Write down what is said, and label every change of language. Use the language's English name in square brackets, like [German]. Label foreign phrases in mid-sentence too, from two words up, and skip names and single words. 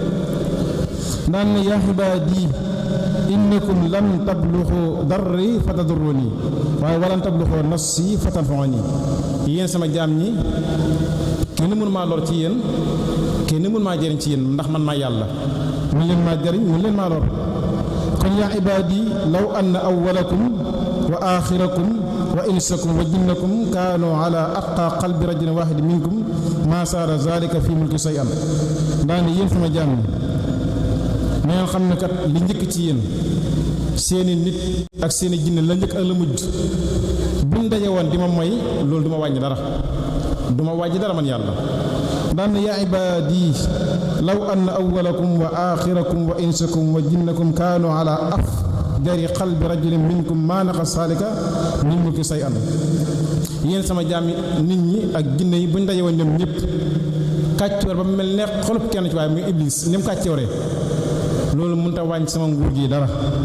[Wolof] naan ne [Arabic] يا عبادي إنكم لن تبلغوا ضري فتضروني [Wolof] waaye [Arabic] ولن تبلغوا نفعي فتنفعوني [Wolof] yéen sama jaam ñi kenn mënu maa lor ci yéen kenn mënu maa jëriñ ci yéen ndax man maa yàlla mun leen maa jëriñ mun leen maa lor kon [Arabic] يا عبادي لو أن أولكم وآخركم وإنسكم وجنكم كانوا على أتقى قلب رجل واحد منكم ما زاد ذلك في ملكي شيئا [Wolof] daane yéen sama jaam ñi na ngeen xam ne kat li njëkk ci yéen seeni nit ak seeni jinne la njëkk ak la mujj buñ daje woon di ma moy loolu du ma wàññi dara man yàlla daan [Arabic] يا عبادي لو أن أولكم وآخركم وإنسكم وجنكم كانوا على أفجر قلب رجل منكم ما نقص ذلك من ملكي شيئا [Wolof] yéen sama jaam nit ñi ak jinne yi buñ daje woon ñoom ñëpp kàccoor ba mel ne xolub kenn ci waaye muy iblis ni mu kàccooree loolu mënut a wàññi sama nguur gi dara